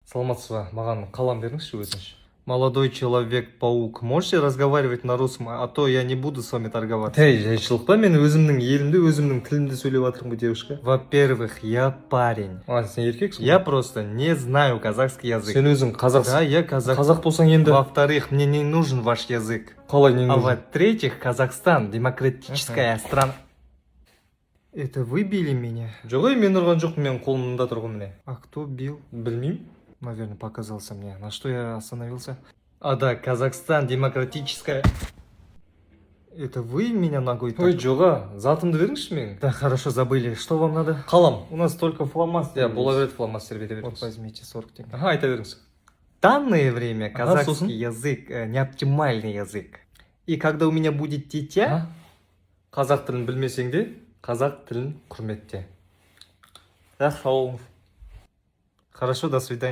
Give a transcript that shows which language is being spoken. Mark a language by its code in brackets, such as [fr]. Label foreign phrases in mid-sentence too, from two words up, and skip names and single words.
[kk] Саламатсыз ба? Маған қалам беріңізші өтініш. [ru] Молодой человек-паук, можете разговаривать на русском, а то я не буду с вами торговаться. Эй, [kk] жайшылық па? Мен өзімнің елімде, өзімнің тілімде сөйлеп жатырмын, девушка. [ru] Во-первых, я парень. А, [kk] сен еркексің? [ru] Я просто не знаю казахский язык. [kk] Сен өзің қазақсың? [ru] Да, я казах. [kk] Қазақ болсаң енді. [ru] Во-вторых, мне не нужен ваш язык. Қалай не нужен? А во-третьих, Казахстан демократическая страна. Это вы били меня? [kk] Жоқ, мен ұрған жоқпын, мен қолымда тұрғын міне. [ru] А кто бил? Білмеймін. Наверное, показался мне. На что я остановился? А да, Казахстан демократическая... Это вы меня ногой... [kk] Ой, жоға, затымды беріңізші мен. [ru] Да, хорошо, забыли. Что вам надо? Қалам. У нас только фломастер. [kk] Бола береді фломастер бете беріңіз. [ru] Вот возьмите 40 тенге. Ага, [kk] айта беріңіз. [ru] В данное время казахский язык неоптимальный язык. И когда у меня будет дитя... [kk] Қазақ тілін білмесең де, қазақ тілін құрметте. [ru] Хорошо, до свидания.